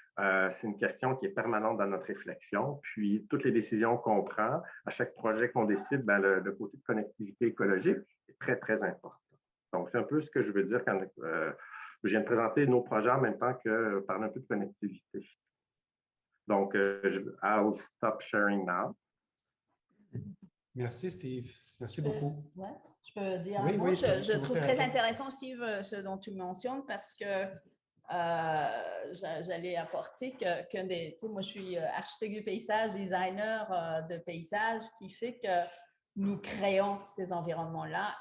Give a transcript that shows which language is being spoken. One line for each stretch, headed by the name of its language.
French: C'est une question qui est permanente dans notre réflexion. Puis, toutes les décisions qu'on prend, à chaque projet qu'on décide, le côté de connectivité écologique est très, très important. Donc, c'est un peu ce que je veux dire quand je viens de présenter nos projets en même temps que parler un peu de connectivité.
English: Donc, I'll stop sharing now.
French: Merci, Steve. Merci beaucoup. Ouais, je peux dire oui, un mot. Oui, je trouve très intéressant, Steve, ce dont tu mentionnes, parce que j'allais apporter que moi je suis architecte du paysage, designer de paysage, qui fait que nous créons ces environnements-là.